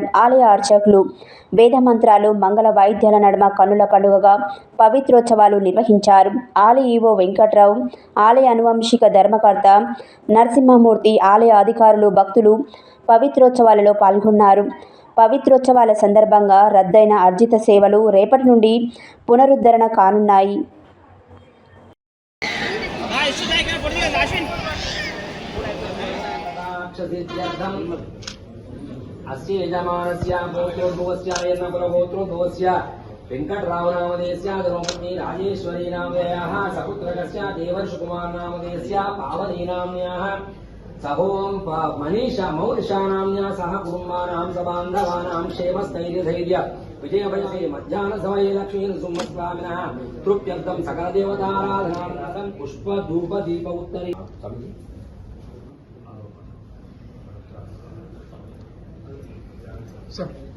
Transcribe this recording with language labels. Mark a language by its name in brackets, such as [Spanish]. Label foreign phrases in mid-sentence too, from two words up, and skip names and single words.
[Telugu] ఆలయ అర్చకులు వేద మంత్రాలు, మంగళ వాయిద్యాల నడుమ కన్నుల పండుగగా పవిత్రోత్సవాలు నిర్వహించారు. ఆలయ ఈవో వెంకట్రావు, ఆలయ అనువంశిక ధర్మకర్త నరసింహమూర్తి, ఆలయ అధికారులు, భక్తులు పవిత్రోత్సవాలలో పాల్గొన్నారు. పవిత్రోత్సవాల సందర్భంగా రద్దయిన అర్జిత సేవలు రేపటి నుండి పునరుద్ధరణ కానున్నాయి. [Sanskrit] अस्य यजमानस्य गोत्रोद्भवस्य यज्ञकुलगोत्रोद्भवस्य वेङ्कटरावनामधेयस्य धर्मपत्नी राजेश्वरी नामधेयः सपुत्रकस्य देवर्षिकुमारनामधेयस्य पावनीनाम्न्याः सहों मनीषा मौलिषा नाम्न्या सह कुटुम्बानां सबान्धवानां क्षेमस्थैर्यधैर्य विजयवयसे मध्याह्नसमये लक्ष्मीनृसिंहस्वामिनः तृप्त्यर्थं सकलदेवताराधनार्थं पुष्पधूपदीप उत्तरी Sir.